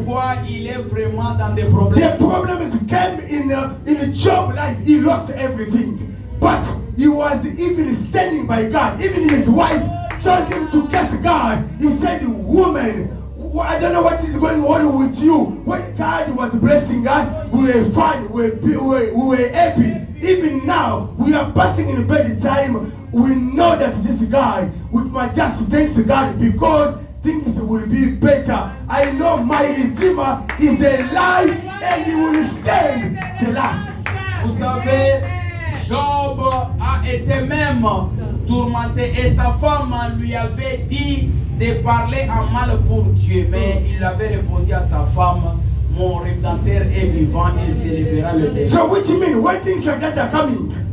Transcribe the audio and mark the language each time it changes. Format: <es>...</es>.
<fr>pourquoi il est vraiment dans des problèmes.</fr> <en>The problem is came in a job life. He lost everything, but he was even standing by God. Even his wife told him to curse God. He said, "Woman, I don't know what is going on with you. When God was blessing us, we were fine. We were happy. Even now, we are passing in a bad time. We know that this guy, we must just thank God because things will be better. I know my Redeemer is alive and he will stand the last."</en> <fr>Vous savez, Job a été même tourmenté et sa femme lui avait dit de parler en mal pour Dieu. Mais il avait répondu à sa femme, mon Rédempteur est vivant, il s'élèvera le dernier.</fr> <en>So which mean when things like that are coming,</en>